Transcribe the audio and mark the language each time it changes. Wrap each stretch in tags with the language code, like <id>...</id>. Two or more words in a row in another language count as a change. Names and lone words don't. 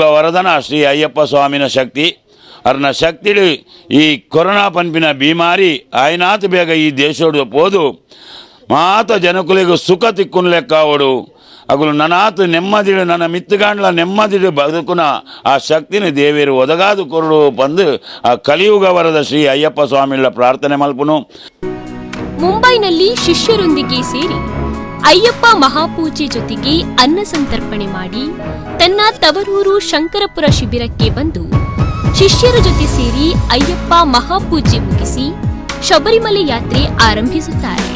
<tcy>ವರದನ ಶ್ರೀ ಅಯ್ಯಪ್ಪ ಸ್ವಾಮಿನ ಶಕ್ತಿ ಅರ್ನ ಶಕ್ತಿಡು ಈ ಕೊರೋನಾ ಪನ್ಪಿನ ಬೀಮಾರಿ ಆಯ್ನಾತ್ ಬೇಗ ಈ ದೇಶೋಡು ಪೋದು ಮಾತ ಜನಕುಲಿಗೂ ಸುಖ ತಿಕ್ಕುನ್ ಲೆಕ್ಕ ಅವಡು ಅಗಲು ನನಾತು ನೆಮ್ಮದಿಡು ನನ್ನ ಮಿತ್ತುಗಾಂಡ್ಲ ನೆಮ್ಮದಿಡು ಬದುಕುನ ಆ ಶಕ್ತಿನ ದೇವಿರು ಒದಗಾದು ಕೊರಡು ಬಂದು ಆ ಕಲಿಯುಗ ವರದ ಶ್ರೀ ಅಯ್ಯಪ್ಪ ಸ್ವಾಮಿಗಳ ಪ್ರಾರ್ಥನೆ ಮಲ್ಪುನು.</tcy> <kn>ಮುಂಬೈನಲ್ಲಿ ಶಿಷ್ಯರೊಂದಿಗೆ ಸೇರಿ ಅಯ್ಯಪ್ಪ ಮಹಾಪೂಜೆ ಜೊತೆಗೆ ಅನ್ನ ಸಂತರ್ಪಣೆ ಮಾಡಿ ತನ್ನ ತವರೂರು ಶಂಕರಪುರ ಶಿಬಿರಕ್ಕೆ ಬಂದು ಶಿಷ್ಯರ ಜೊತೆ ಸೇರಿ ಅಯ್ಯಪ್ಪ ಮಹಾಪೂಜೆ ಮುಗಿಸಿ ಶಬರಿಮಲೆ ಯಾತ್ರೆ ಆರಂಭಿಸುತ್ತಾರೆ.</kn>